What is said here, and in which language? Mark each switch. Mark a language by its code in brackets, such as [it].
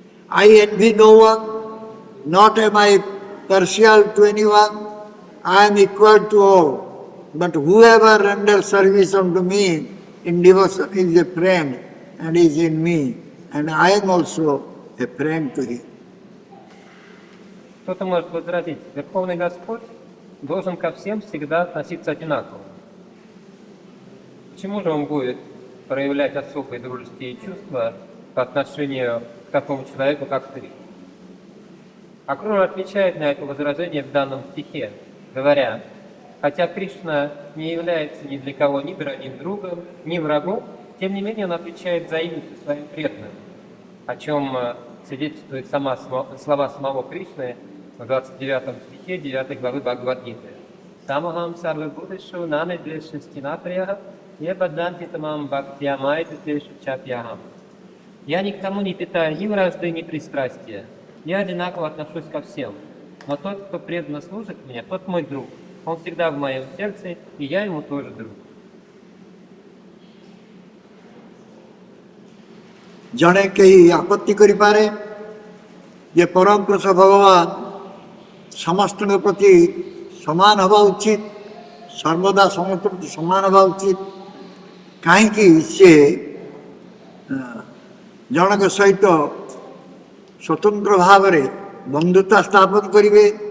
[en] I envy no one, not am I partial to anyone, I am equal to all. But whoever renders service unto me in devotion is a friend and is in me, and I am also a friend to him. [ru] Кто-то может возразить, Верховный Господь должен ко всем всегда относиться одинаково. Почему же он будет проявлять особые дружеские чувства по отношению к такому человеку, как ты? Акрура отвечает на это возражение в данном стихе, говоря, хотя Кришна не является ни для кого ни дорогим другом, ни врагом, тем не менее он отвечает взаимностью своим преданным, о чем свидетельствуют слова самого Кришны в 29 стихе 9 главы Бхагавад-гиты. [sa] Самахам сарвабхутешу наме дрешестинаприяха ебаданти тамам бхактиямайты тешу чапьяхам. [ru] Я ни к кому не питаю ни вражды, ни пристрастия. Я одинаково отношусь ко всем. Но тот, кто преданно служит мне, тот мой друг. Он всегда в моем сердце, и я ему тоже друг. [or] ଜଣେ କେହି ଆପତ୍ତି କରିପାରେ ଯେ ପରମ ପୁରୁଷ ଭଗବାନ ସମସ୍ତଙ୍କ ପ୍ରତି ସମାନ ହେବା ଉଚିତ, ସର୍ବଦା ସମସ୍ତ ପ୍ରତି ସମାନ ହେବା ଉଚିତ। କାହିଁକି ସେ ଜଣଙ୍କ ସହିତ ସ୍ୱତନ୍ତ୍ର ଭାବରେ ବନ୍ଧୁତା ସ୍ଥାପନ କରିବେ?